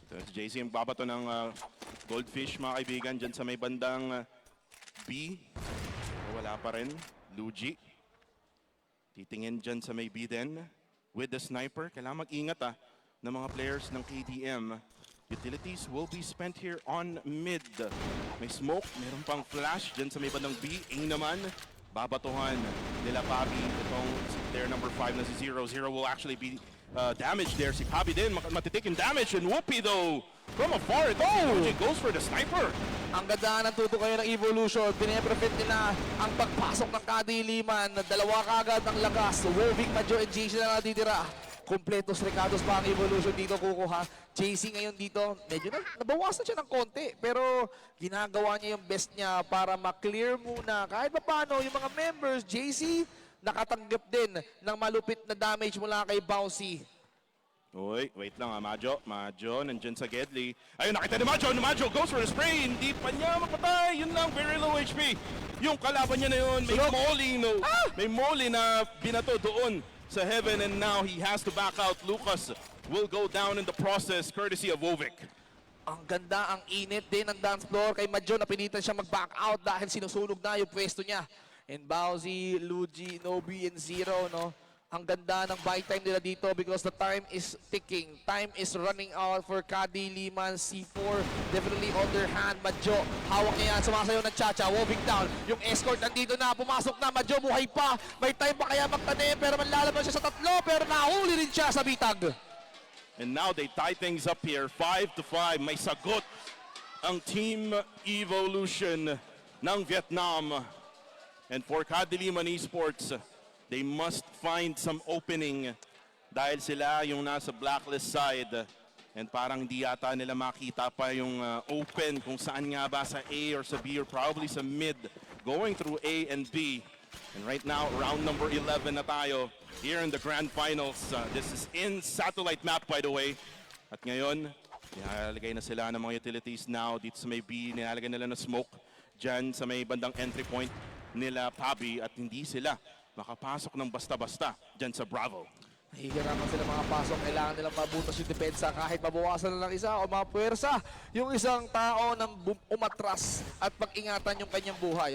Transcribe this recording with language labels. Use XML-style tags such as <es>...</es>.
<tl>JC yung babato ng Goldfish, mga kaibigan, dyan sa may bandang B. Wala pa rin. Luigi. Titingin dyan sa may B din</tl> <en>with the sniper.</en> <tl>Kailangan mag-ingat ng mga players ng KDM.</tl> <en>Utilities will be spent here on mid.</en> <tl>May smoke, meron pang flash dyan sa may bandang B. A naman, babatuhan nila Pabi. Itong player number 5 na si Zero.</tl> <en>Zero will actually be damaged there.</en> <tl>Si Pabi din matitikin damage.</tl> <en>And Whoopi though, from afar, he goes for the sniper.</en> <tl>Ang ganda ng tuto kayo ng Evolution. Pinaprofit nila ang pagpasok ng KADILIMAN. Dalawa kagad ng lagas. Wovik, Majo, and JC na natitira. Kompletos recados pa ang Evolution dito kukuha. JC ngayon dito, medyo nabawasan siya ng konti. Pero ginagawa niya yung best niya para ma-clear muna. Kahit pa paano, yung mga members, JC, nakatanggap din ng malupit na damage mula kay Bouncy. Uy, wait lang Majo. Majo, nandyan sa Gedli. Ayun, nakita ni Majo.</tl> <en>Majo goes for the spray.</en> <tl>Hindi pa niya mapatay. Yun lang, very low HP. Yung kalaban niya na yun, may molly, may molly na binato doon sa heaven.</tl> <en>And now he has to back out. Lucas will go down in the process, courtesy of Wovik.</en> <tl>Ang ganda, ang init din ng dance floor kay Majo na pinitan siya mag-back out dahil sinusunog na yung pwesto niya. And Bowsy, Luigi, Nobi, and Zero, no? Ang ganda ng buy time nila dito</tl> <en>because the time is ticking. Time is running out for KADILIMAN. C4 definitely on their hand.</en> <tl>Madjo, hawak niya yan. Sumasayaw ng Chacha. Woving down. Yung escort nandito na. Pumasok na. Madjo, buhay pa. May time pa kaya magtanim. Pero manlalaban siya sa tatlo. Pero nahuli rin siya sa bitag.</tl> <en>And now they tie things up here.</en> <tl>5-5. May sagot ang Team Evolution ng Vietnam. And for KADILIMAN Esports,</tl> <en>they must find some opening</en> <tl>dahil sila yung nasa blacklist side and parang hindi yata nila makita pa yung open kung saan nga ba sa A or sa B or probably sa mid going through A and B.</tl> <en>And right now, round number 11 na tayo here in the grand finals. This is in satellite map, by the way.</en> <tl>At ngayon, nilalagay na sila ng mga utilities now dito sa may B. Nilalagay nila na smoke dyan sa may bandang entry point nila Pabi at hindi sila makapasok ng basta-basta dyan sa Bravo. Nahihirapan sila mga pasok. Kailangan nilang mabutas yung depensa kahit mabawasan na ng isa o mapuwersa yung isang tao ng umatras at pag-ingatan yung kanyang buhay.</tl>